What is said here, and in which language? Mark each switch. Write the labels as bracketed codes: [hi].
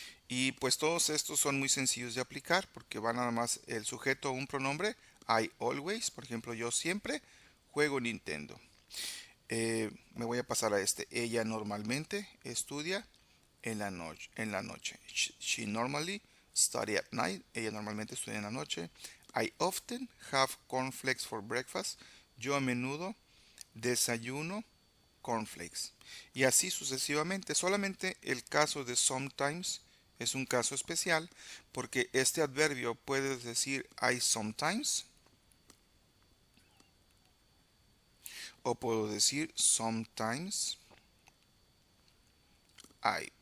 [es] Y pues todos estos son muy sencillos de aplicar porque va nada más el sujeto o un pronombre. [en] I always, [es] por ejemplo, yo siempre juego Nintendo. Me voy a pasar a este. Ella normalmente estudia en la noche. [en] She normally study at night. [es] Ella normalmente estudia en la noche. [en] I often have cornflakes for breakfast. [es] Yo a menudo desayuno cornflakes. Y así sucesivamente. Solamente el caso de sometimes es un caso especial porque este adverbio puede decir [en] I sometimes [es] o puedo decir [en] sometimes I.